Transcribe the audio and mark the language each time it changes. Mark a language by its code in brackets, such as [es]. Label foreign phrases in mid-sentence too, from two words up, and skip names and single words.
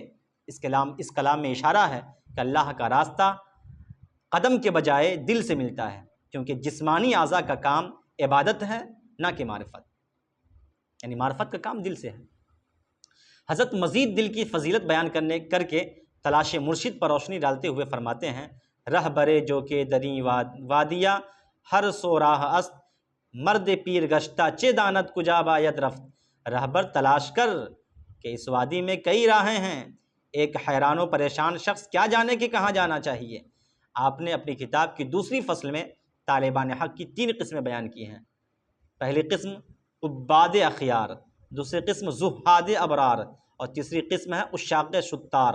[ur] اس کلام میں اشارہ ہے کہ اللہ کا راستہ قدم کے بجائے دل سے ملتا ہے، کیونکہ جسمانی اعضاء کا کام عبادت ہے نہ کہ معرفت، یعنی معرفت کا کام دل سے ہے۔ حضرت مزید دل کی فضیلت بیان کر کے تلاش مرشد پر روشنی ڈالتے ہوئے فرماتے ہیں: [fa] رہ برے جو کہ دری وادیا ہر سو راہ است، مرد پیر گشتہ چے دانت کجا باید رفت۔ [ur] رہبر تلاش کر کہ اس وادی میں کئی راہیں ہیں، ایک حیران و پریشان شخص کیا جانے کہ کہاں جانا چاہیے۔ آپ نے اپنی کتاب کی دوسری فصل میں طالبان حق کی 3 قسمیں بیان کی ہیں۔ پہلی قسم عباد اخیار، دوسری قسم زہاد ابرار، اور تیسری قسم ہے عشاق شطار۔